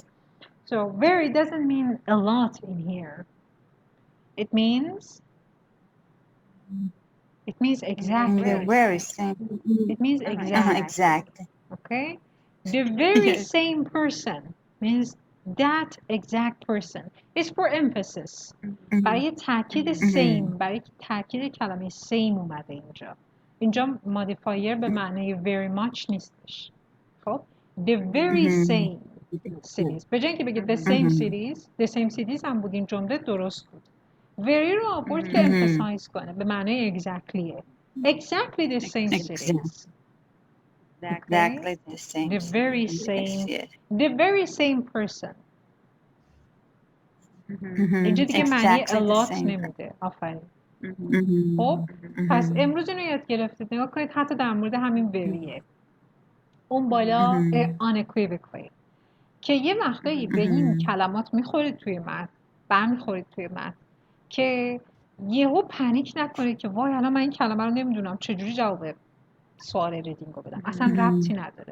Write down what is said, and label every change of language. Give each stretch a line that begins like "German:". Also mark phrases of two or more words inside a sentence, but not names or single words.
English: So very doesn't mean a lot in here. It means exactly. The very same. It means exactly. Exactly. Okay? The very same person means that exact person. It's for emphasis.
Persian: برای تاکید same، برای تاکید کلمه same اومده اینجا. اینجا مودیفایر به معنی
English: very much
Persian: نیستش.
English: خب the very same cities.
Persian: به جای اینکه بگید
English: the same cities
Persian: هم بود این جمله درست بود. very رو آورد که emphasize کنه به معنی exactlyه.
English: Exactly the same cities. Exactly the same. The very same person.
Persian: اینجا دیگه معنی
English: a lot
Persian: نمیده. آفرین. خب پس امروز اینو یاد گرفتید. نگاه کنید حتی در مورد همین veryه. اون بالا unequivocally که یه وقتایی به این کلمات میخورید توی متن، برمیخورید توی متن که یهو پنیک نکنید که وای الان من این کلمه رو نمیدونم چجوری جواب سوال ریدینگو بدم، اصلا ربطی نداره.